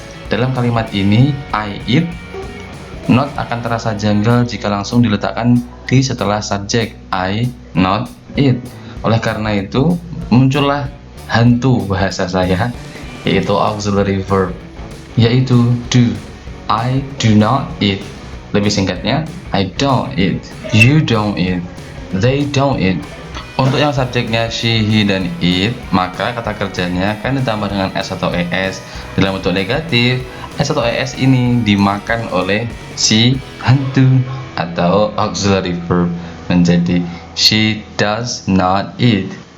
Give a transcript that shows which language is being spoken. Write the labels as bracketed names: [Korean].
[Indonesian] Dalam kalimat ini I eat, not akan terasa janggal jika langsung diletakkan di setelah subjek I not eat. Oleh karena itu muncullah hantu bahasa saya, yaitu auxiliary verb, yaitu do. [English] I do not eat. [Indonesian] Lebih singkatnya, [English] I don't eat, you don't eat, they don't eat. [Indonesian] Untuk yang subjeknya she, he, dan it, maka kata kerjanya kan ditambah dengan s atau es. Dalam bentuk negatif, s atau es ini dimakan oleh si hantu atau auxiliary verb menjadi [English] she does not eat.